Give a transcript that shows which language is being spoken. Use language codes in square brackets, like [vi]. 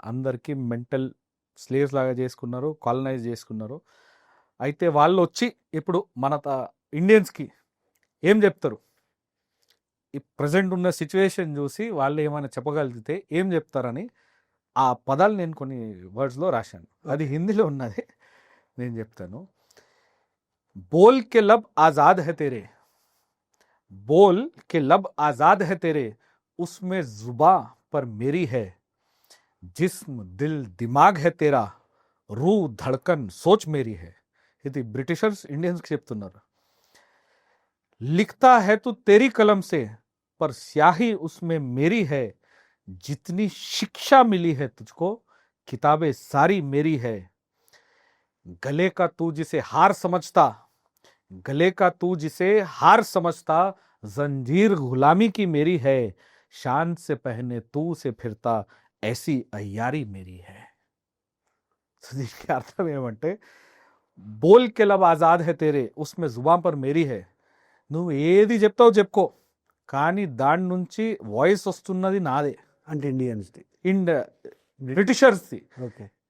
[te] అందరికీ mental slaves లాగా చేసుకున్నారు, కాలనైజ్ చేసుకున్నారు. అయితే వాళ్ళు వచ్చి ఇప్పుడు మన ఇండియన్స్కి ఏం చెప్తారు? ఈ ప్రజెంట్ ఉన్న సిచ్యువేషన్ చూసి వాళ్ళు ఏమైనా చెప్పగలిగితే ఏం చెప్తారని ఆ పదాలు నేను కొన్ని వర్డ్స్లో రాశాను. అది హిందీలో ఉన్నది, నేను చెప్తాను. [hi] బోల్ కే లబ్ ఆజాద్ హై తేరే, बोल के लब आजाद है तेरे, उसमें जुबा पर मेरी है, जिस्म दिल दिमाग है तेरा, रूह धड़कन सोच मेरी है. [te] ఇది బ్రిటిషర్స్ ఇండియన్స్కి చెప్తున్నారు. [hi] लिखता है तू तेरी कलम से, पर स्याही उसमें मेरी है, जितनी शिक्षा मिली है तुझको, किताबें सारी मेरी है. गले का तू जिसे हार समझता, गले का तू जिसे हार समझता, जंजीर गुलामी की मेरी है, शान से पहने तू से फिरता, ऐसी अय्यारी मेरी है. [te] దీనికి అర్థం ఏమంటే, [hi] బోల్ కే లబ్ ఆజాద్ హై తేరే, ఉస్మే జుబాన్ పర్ మేరీ హై. [te] నువ్వు ఏది చెప్తావు చెప్పుకో, కానీ దాని నుంచి వాయిస్ వస్తున్నది నాదే, అంటే ఇండియన్స్ది. ఇండ్ బ్రిటిషర్స్ది. [en] Okay.